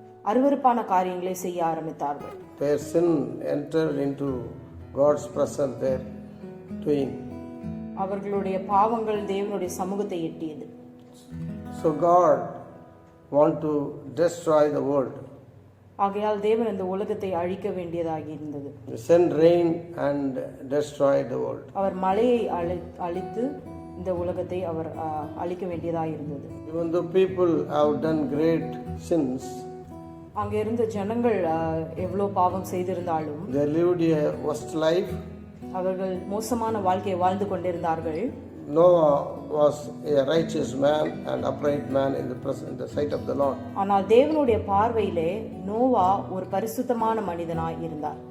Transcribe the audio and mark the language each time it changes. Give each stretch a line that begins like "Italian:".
Tamil: அருவருப்பான காரியங்களை செய்ய ஆரம்பித்தார்கள்.
English: Their sin entered into God's presence there doing.
Tamil: அவர்களுடைய பாவங்கள் தேவனுடைய சமூகத்தை எட்டியது.
English: So God want to destroy the world.
Tamil: ஆகையால் தேவன் இந்த உலகத்தை அழிக்க வேண்டியதாகி இருந்தது.
English: Send rain and destroy the world.
Tamil: அவர் மழையை அழித்து இந்த உலகத்தை அவர் அழிக்க வேண்டியதாய் இருந்தது.
English: Even though people have done great sins,
Tamil: அங்க இருந்த ஜனங்கள் எவ்வளவு பாவம் செய்திருந்தாலும்
English: they lived a worst life.
Tamil: அவர்கள் மோசமான வாழ்க்கையை வாழ்ந்து கொண்டிருந்தார்கள்.
English: Noah was a righteous man and upright man in the sight of the Lord.
Tamil: ஆனால் தேவனுடைய பார்வையிலே நோவா ஒரு பரிசுத்தமான மனிதனாய் இருந்தார்.